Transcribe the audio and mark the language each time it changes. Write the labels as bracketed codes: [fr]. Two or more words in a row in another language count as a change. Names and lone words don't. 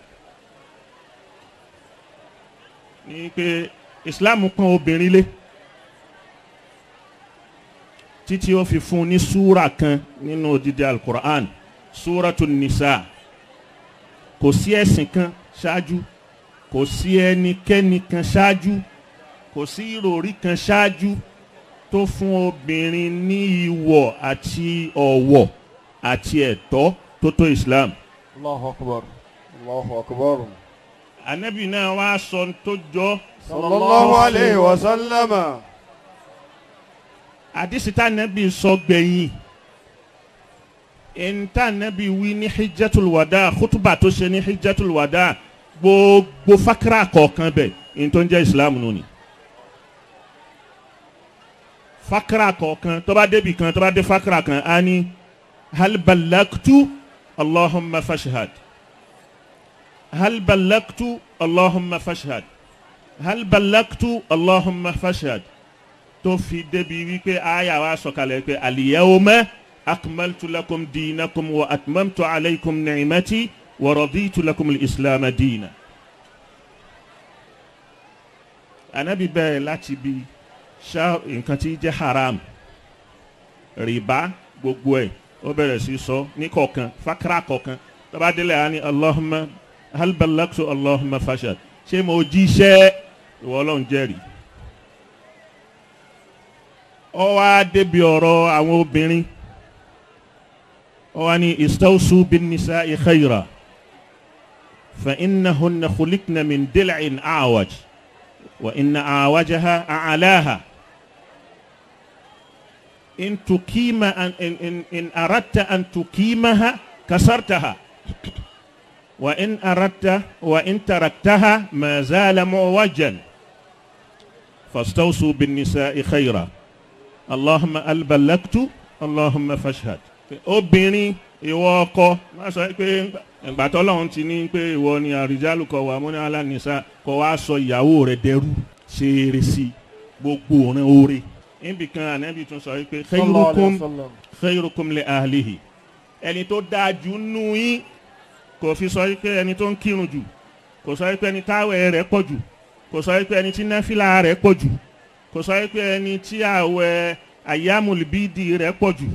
[yo] ní pé Islam pọ́n obìnrin lé títí ó fi fún ní súra kan nínú odidi al-Qur'an, súratun Nisa. kò sí ẹ̀sìn kan ṣáájú, kò sí ẹnikẹ́ni kan ṣáájú, kò sí ìròrí kan ṣáájú tó fún obìnrin ní ìwọ̀ àti ọ̀wọ̀ àti ẹ̀tọ́ tó tó Islam. [ar] الله أكبر، الله أكبر. [yo] Ànábì náà wá sọ tó jọ. [ar] صلى الله عليه وسلم. [yo] àdìsí tá Ànábì sọ gbẹ̀yìn, ẹ̀ńtà Ànábì wí ní [ar] حجة الوداع, [yo] khutuba tó ṣe ní [ar] حجة الوداع, [yo] gbogbo fakra kọ̀ọ̀kan bẹ̀ ní tó ń jẹ́ Islam nù ni. fakra kọ̀ọ̀kan tó bá débi kan, tó bá dé fakra kan á ní [ar] هل بلغت اللهم فاشهد, هل بلغت اللهم فاشهد, هل بلغت اللهم فاشهد, [yo] tó fi débi wípé àyà wa sọ̀kalẹ̀ pé [ar] اليوم أكملت لكم دينكم وأتممت عليكم نعمتي ورضيت لكم الإسلام دينا. [yo] Ànábì bẹ̀rẹ̀ láti bi nǹkan tí jẹ́ haram, rìbá, gbogbo ẹ̀ ó bẹ̀rẹ̀ sí sọ ní kọ̀ọ̀kan, fakra kọ̀ọ̀kan. tó bá délé á ní [ar] اللهم هل بلغت اللهم فاشهد, [yo] ṣé mo jíṣẹ́, ìwọ Ọlọ́run jẹ́rìí. Ó wá débi ọ̀rọ̀ àwọn obìnrin, ó wá ní [ar] استوصوا بالنساء خيرا فإنهن خلقن من ضلع أعوج وإن أعوجها أعلاها إن أردت أن تقيمها كسرتها وإن تركتها ما زال معوجا فاستوصوا بالنساء خيرا اللهم بلغت اللهم فاشهد. [yo] Obìnrin ìwọ ọkọ má sọ pé ìgbàtọ́ Ọlọ́run ti ní pé ìwọ ni àrìjálù kọ wà múni alánìsá kọ wá sọ ìyàwó rẹ̀ dẹrú, ṣe eré sí gbogbo ọ̀ràn oore. Níbi kan Ànábì tún sọ pé [ar] خيركم لأهله, [yo] ẹni tó dáa jù nù yín, kò fi sọ pé ẹni tó ń kírun jù, kò sọ pé ẹni táwẹ̀ rẹ̀ pọ̀ jù, kò sọ pé ẹni tí náfìlà rẹ̀ pọ̀ jù, kò sọ pé ẹni tí àwẹ̀ [ar] أيام البيض [yo] rẹ̀ pọ̀ jù.